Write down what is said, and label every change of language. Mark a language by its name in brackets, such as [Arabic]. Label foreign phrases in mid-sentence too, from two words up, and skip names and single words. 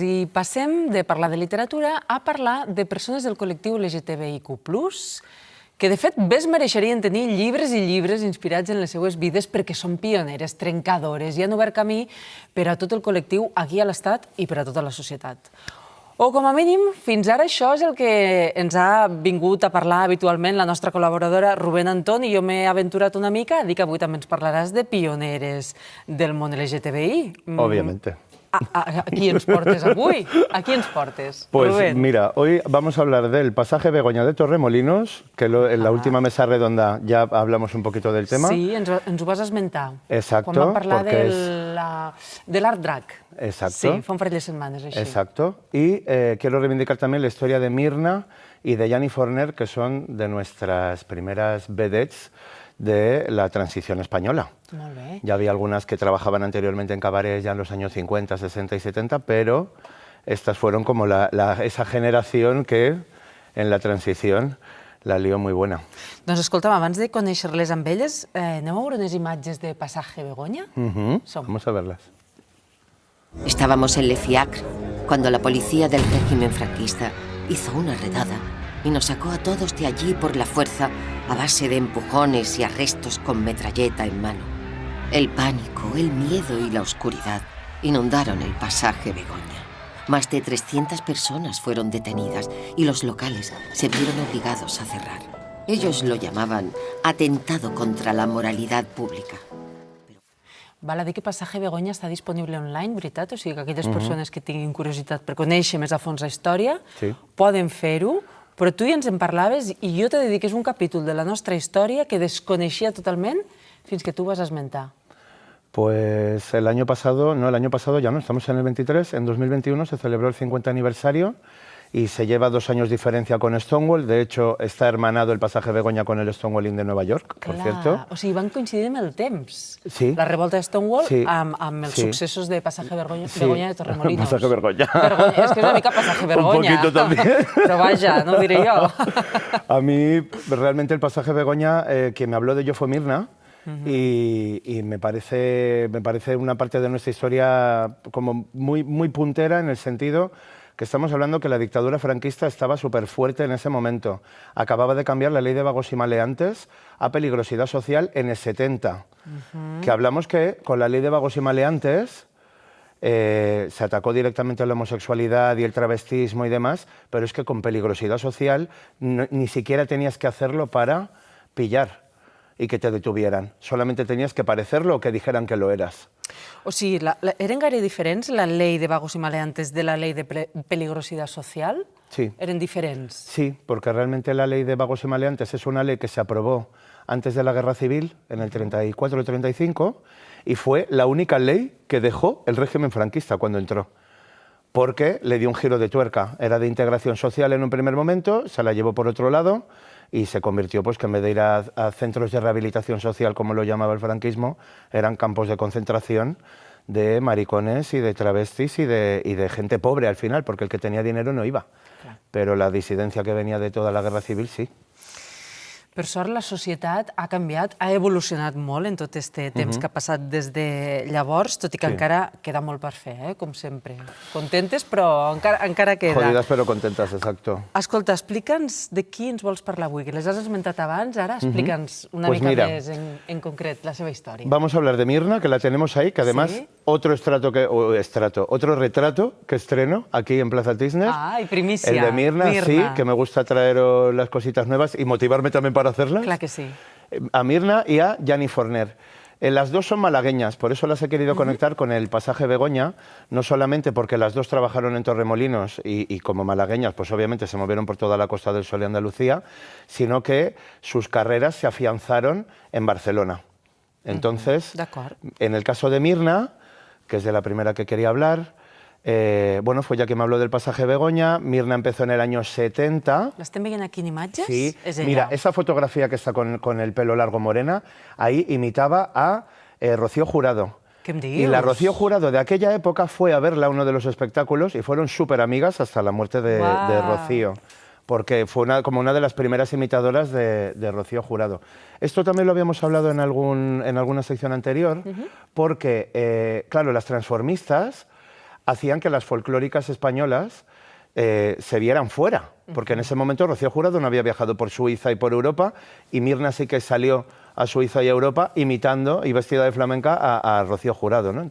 [Catalan] I passem de parlar de literatura a parlar de persones del col·lectiu LGTBIQ+, que de fet bé es mereixerien tenir llibres i llibres inspirats en les seues vides perquè són pioneres, trencadores i han obert camí per a tot el col·lectiu aquí a l'Estat i per a tota la societat. O, com a mínim, fins ara això és el que ens ha vingut a parlar habitualment la nostra col·laboradora Rubén Antón, i jo m'he aventurat una mica a dir que avui també ens parlaràs de pioneres del món LGTBI. [Spanish] Obviamente. ¿A quién [Catalan] ens portes avui? [Spanish] ¿A quién [Catalan] ens portes, [Spanish] Pues [Catalan] Rubén? [Spanish] mira, hoy vamos a hablar del pasaje Begoña de Torremolinos, que en la última mesa redonda ya hablamos un poquito del tema. [Catalan] Sí, ens ho vas esmentar. [Spanish] Exacto. [Catalan] Quan vam parlar [Spanish] porque [Catalan] de l'art drag. [Spanish] Exacto. [Catalan] Sí, fa un parell de setmanes, així. [Spanish] Exacto. Y quiero reivindicar también la historia de Mirna y de Yanni Forner, que son de nuestras primeras vedettes de la transición española. [Catalan] Molt bé. [Spanish] Ya había algunas que trabajaban anteriormente en cabarets ya en los años 50, 60 y 70, pero estas fueron como esa generación que en la transición la lió muy buena. [Catalan] Doncs escolta'm, abans de conèixer-les amb elles, anem a veure unes imatges de Pasaje Begoña? Som. [Spanish] Vamos a verlas. Estábamos en Le Fiacre cuando la policía del régimen franquista hizo una redada y nos sacó a todos de allí por la fuerza a base de empujones y arrestos con metralleta en mano. El pánico, el miedo y la oscuridad inundaron el pasaje Begoña. Más de 300 personas fueron detenidas y los locales se vieron obligados a cerrar. Ellos lo llamaban atentado contra la moralidad pública. [Catalan] Val a dir que Pasaje Begoña està disponible online, veritat? O sigui que aquelles persones que tinguin curiositat per conèixer més a fons la història poden fer-ho, però tu ja ens en parlaves i jo t'he de dir que és un capítol de la nostra història que desconeixia totalment fins que tu vas esmentar. [Spanish] Pues el año pasado ya no, estamos en el 23, en 2021 se celebró el 50 aniversario y se lleva 2 años diferencia con Stonewall. De hecho, está hermanado el pasaje Begoña con el Stonewalling de Nueva York, por cierto. [Catalan] O sigui, van coincidir amb el temps. Sí. La revolta de Stonewall Sí. amb els Sí. successos de Pasaje Begoña Sí. de Torremolinos. Pasaje Begoña. És que és una mica Pasaje Begoña. [Spanish] Un poquito también. [Catalan] Però vaja, no ho diré jo. [Spanish] A mí, realmente, el pasaje Begoña, quien me habló de ello fue Mirna, y me parece una parte de nuestra historia como muy puntera, en el sentido que estamos hablando que la dictadura franquista estaba súper fuerte en ese momento. Acababa de cambiar la ley de vagos y maleantes a peligrosidad social en el 70. Que hablamos que con la ley de vagos y maleantes se atacó directamente a la homosexualidad y el travestismo y demás, pero es que con peligrosidad social ni siquiera tenías que hacerlo para pillar y que te detuvieran. Solamente tenías que parecerlo o que dijeran que lo eras. [Catalan] O sigui, eren gaire diferents la llei de [Spanish] vagos y maleantes de la ley de peligrosidad social? [Catalan] Sí. Eren diferents? [Spanish] Sí, porque realmente la ley de vagos y maleantes es una ley que se aprobó antes de la Guerra Civil, en el 34 o 35, y fue la única ley que dejó el régimen franquista cuando entró. Porque le dio un giro de tuerca. Era de integración social en un primer momento, se la llevó por otro lado y se convirtió, pues, que en vez de ir a centros de rehabilitación social, como lo llamaba el franquismo, eran campos de concentración de maricones y de travestis y de gente pobre al final, porque el que tenía dinero no iba. [Catalan] Clar. [Spanish] Pero la disidencia que venía de toda la Guerra Civil, sí. [Catalan] Per sort, la societat ha canviat, ha evolucionat molt en tot aquest temps que ha passat des de llavors, tot i que encara queda molt per fer, com sempre. Contentes, però encara queda. [Spanish] Jodidas pero contentas, exacto. [Catalan] Escolta, explica'ns de qui ens vols parlar avui, que les has esmentat abans, ara explica'ns una [Spanish] Pues [Catalan] mica [Spanish] mira, [Catalan] més en concret la seva història. [Spanish] Vamos a hablar de Mirna, que la tenemos ahí, que además Sí. otro retrato que estreno aquí en Plaza Tisner. [Catalan] Ai, primícia. [Spanish] El de Mirna, sí, que me gusta traeros las cositas nuevas y motivarme también para hacerlas. [Catalan] Clar que sí. [Spanish] A Mirna y a Yanni Forner. Las dos son malagueñas, por eso las he querido conectar con el pasaje Begoña, no solamente porque las dos trabajaron en Torremolinos y como malagueñas, pues obviamente se movieron por toda la Costa del Sol y Andalucía, sino que sus carreras se afianzaron en Barcelona. Entonces, en el caso de Mirna, que es de la primera que quería hablar, bueno, fue ya que me habló del pasaje Begoña. Mirna empezó en el año 70. [Catalan] L'estem veient aquí en imatges? [Spanish] Sí, [Catalan] És ella. [Spanish] mira, esa fotografía que está con el pelo largo morena, ahí imitaba a Rocío Jurado. [Catalan] Què em dius? [Spanish] Y la Rocío Jurado de aquella época fue a verla a uno de los espectáculos y fueron súper amigas hasta la muerte de Rocío. Porque fue como una de las primeras imitadoras de Rocío Jurado. Esto también lo habíamos hablado en alguna sección anterior, porque, claro, las transformistas hacían que las folclóricas españolas se vieran fuera, porque en ese momento Rocío Jurado no había viajado por Suiza y por Europa, y Mirna sí que salió a Suiza y a Europa imitando y vestida de flamenca a Rocío Jurado, ¿no?